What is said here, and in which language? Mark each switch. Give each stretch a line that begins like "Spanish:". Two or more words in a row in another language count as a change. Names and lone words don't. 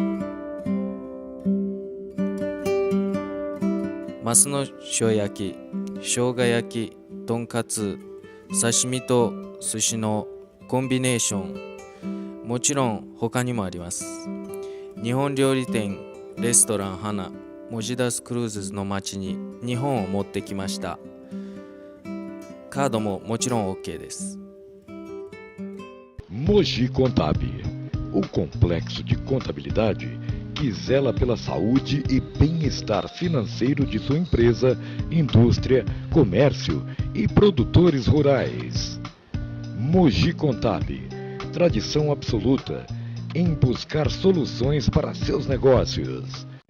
Japanese: マスの塩焼き、 生姜焼き、とんかつ、刺身と寿司のコンビネーション、もちろん他にもあります。日本料理店レストラン花モジダスクルーズの街に日本を持ってきました。カードももちろん OK です。
Portuguese: Mogi Contab, o complexo de contabilidade que zela pela saúde e bem-estar financeiro de sua empresa, indústria, comércio e produtores rurais. Mogi Contab, tradição absoluta em buscar soluções para seus negócios.